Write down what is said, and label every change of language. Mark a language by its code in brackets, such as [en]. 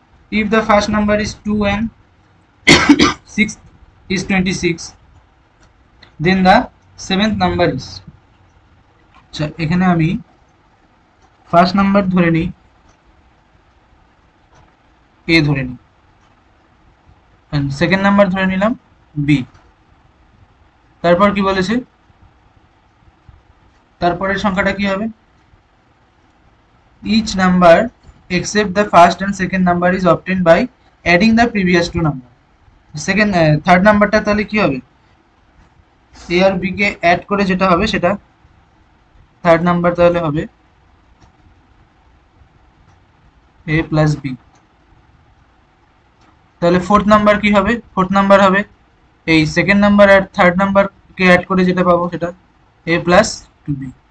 [en] If the first number is 2 and sixth is 26, then the seventh number is. [bn] আচ্ছা, এখানে আমি first number ধরে নিই, এ ধরে নিই, সেকেন্ড নাম্বার ধরে নিলাম বি। তারপর কি বলেছে, তারপরের সংখ্যাটা কি হবে, [en] each number except the first and second number is obtained by adding the previous two number. [bn] Second third নাম্বারটা তাহলে কি হবে, এ আর বি কে অ্যাড করে যেটা হবে সেটা থার্ড নাম্বার তাহলে হবে এ প্লাস বি। তাহলে ফোর্থ নাম্বার কি হবে, ফোর্থ নাম্বার হবে এই সেকেন্ড নাম্বার আর থার্ড নাম্বার কে অ্যাড করে যেটা পাবো সেটা এ প্লাস 2বি।